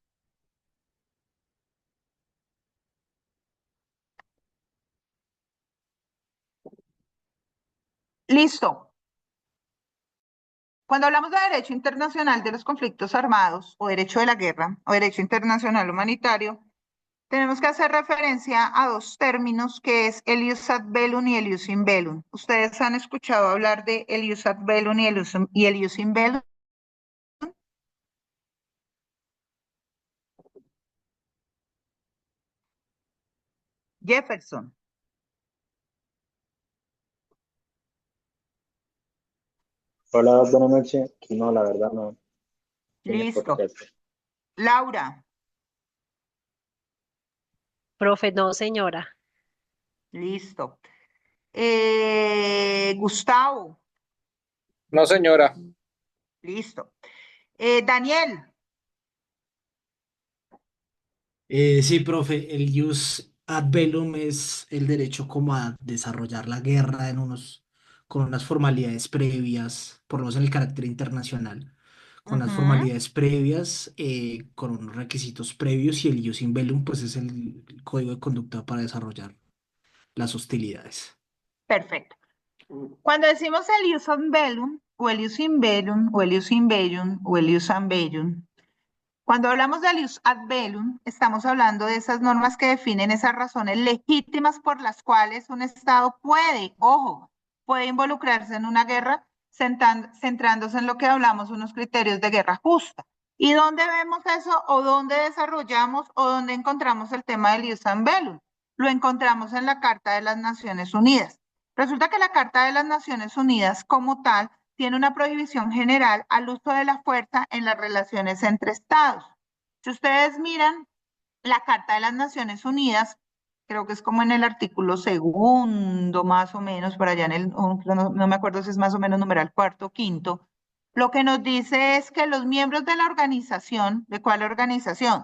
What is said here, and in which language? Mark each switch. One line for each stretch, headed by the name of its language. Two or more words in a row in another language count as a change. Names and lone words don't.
Spanish: Listo. Cuando hablamos de derecho internacional de los conflictos armados, o derecho de la guerra, o derecho internacional humanitario, tenemos que hacer referencia a dos términos, que es el
Latin: ius ad bellum
Spanish: y el
Latin: ius in bellum.
Spanish: ¿Ustedes han escuchado hablar de el
Latin: ius ad bellum
Spanish: y el
Latin: ius in bellum?
Spanish: Jefferson. Hola, buenas noches. No, la verdad no. Tiene por Listo. qué. Laura. Profe, no, señora. Listo. Gustavo. No, señora. Listo. Daniel. Sí, profe, el
Latin: jus ad bellum
Spanish: es el derecho como a desarrollar la guerra con unas formalidades previas, por lo menos en el carácter internacional, con unas Ujú. formalidades previas, con unos requisitos previos, y el
Latin: jus in bellum
Spanish: pues es el código de conducta para desarrollar las hostilidades. Perfecto. Cuando decimos el
Latin: ius ad bellum,
Spanish: o el
Latin: ius in bellum,
Spanish: o el
Latin: ius in bellum,
Spanish: o el
Latin: ius an bellum,
Spanish: cuando hablamos de
Latin: ius ad bellum,
Spanish: estamos hablando de esas normas que definen esas razones legítimas por las cuales un Estado puede, ojo, puede involucrarse en una guerra centrándose en lo que hablamos, unos criterios de guerra justa. ¿Y dónde vemos eso o dónde desarrollamos o dónde encontramos el tema del
Latin: ius ad bellum?
Spanish: Lo encontramos en la Carta de las Naciones Unidas. Resulta que la Carta de las Naciones Unidas como tal tiene una prohibición general al uso de la fuerza en las relaciones entre estados. Si ustedes miran la Carta de las Naciones Unidas, creo que es como en el artículo segundo, más o menos, por allá no me acuerdo si es más o menos numeral cuarto o quinto, lo que nos dice es que los miembros de la organización, ¿de cuál organización?